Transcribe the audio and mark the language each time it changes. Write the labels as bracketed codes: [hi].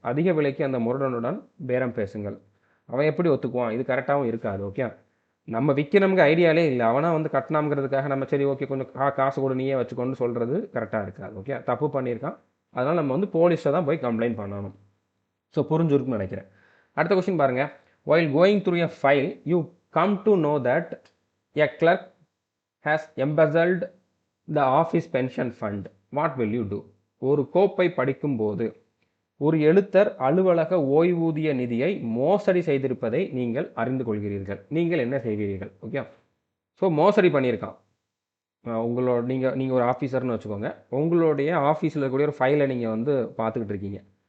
[ta] அதிக விலைக்கு அந்த முரடனுடன் பேரம் பேசுங்கள். அவன் எப்படி ஒத்துக்குவான்? இது கரெக்டாகவும் இருக்காது. ஓகே, நம்ம விற்கணுங்க ஐடியாலே இல்லை, அவனாக வந்து கட்டணாங்கிறதுக்காக நம்ம சரி ஓகே கொஞ்சம் காசு கூட நீயே வச்சுக்கொண்டு சொல்கிறது கரெக்டாக இருக்காது. ஓகே, தப்பு பண்ணியிருக்கான், அதனால் நம்ம வந்து போலீஸில் தான் போய் கம்ப்ளைண்ட் பண்ணணும். ஸோ புரிஞ்சுருக்குன்னு நினைக்கிறேன். அடுத்த கொஸ்டின் பாருங்கள். [en] while going through a file you come to know that a clerk has embezzled the office pension fund. what will you do? [ta] ஒரு கோப்பை படிக்கும்போது ஒரு எழுத்தர் அலுவலக ஓய்வூதிய நிதியை மோசடி செய்திருப்பதை நீங்கள் அறிந்து கொள்கிறீர்கள். நீங்கள் என்ன செய்வீர்கள்? ஓகே, ஸோ மோசடி பண்ணியிருக்கான் உங்களோட நீங்கள் ஒரு ஆஃபீஸர்னு வச்சுக்கோங்க. உங்களுடைய ஆஃபீஸில் இருக்கக்கூடிய ஒரு ஃபைலை நீங்கள் வந்து பார்த்துக்கிட்டு இருக்கீங்க.